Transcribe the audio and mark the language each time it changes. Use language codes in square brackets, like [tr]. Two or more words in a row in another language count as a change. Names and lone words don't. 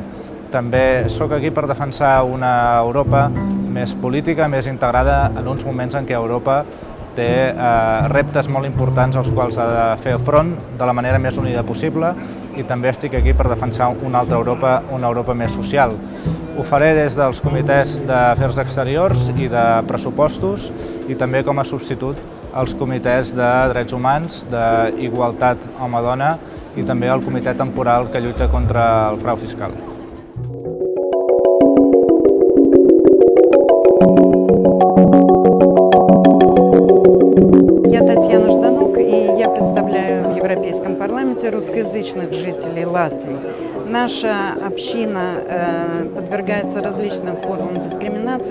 [ca] També sóc aquí per defensar una Europa més política, més integrada en uns moments en què Europa té reptes molt importants als quals ha de fer front de la manera més unida possible i també estic aquí per defensar una altra Europa, una Europa més social. Ho faré des dels comitès d'afers exteriors i de pressupostos i també com a substitut als comitès de drets humans, d'igualtat home-dona i també al comitè temporal que lluita contra el frau fiscal. [ru] Я представляю в Европейском парламенте русскоязычных жителей Латвии. Наша община подвергается различным формам дискриминации.